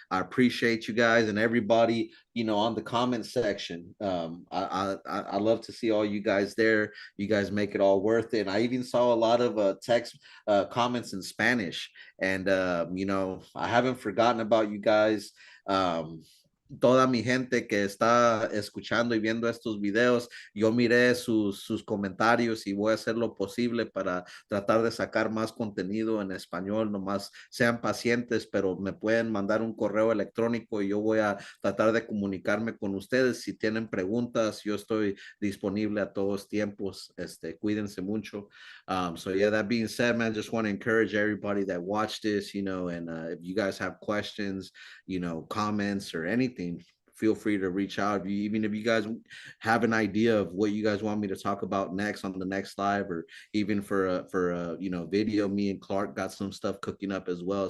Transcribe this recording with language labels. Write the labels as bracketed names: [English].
[English] I appreciate you guys and everybody, you know, on the comment section. I love to see all you guys there. You guys make it all worth it. I even saw a lot of text comments in Spanish, and you know, I haven't forgotten about you guys. [Spanish] Toda mi gente que está escuchando y viendo estos videos, yo miré sus comentarios y voy a hacer lo posible para tratar de sacar más contenido en español. Nomás sean pacientes, pero me pueden mandar un correo electrónico y yo voy a tratar de comunicarme con ustedes. Si tienen preguntas, yo estoy disponible a todos tiempos. Cuídense mucho. [English] So yeah, that being said, man, just want to encourage everybody that watched this, you know, and if you guys have questions, you know, comments or anything, feel free to reach out. Even if you guys have an idea of what you guys want me to talk about next on the next live, or even for a you know, video, me and Clark got some stuff cooking up as well.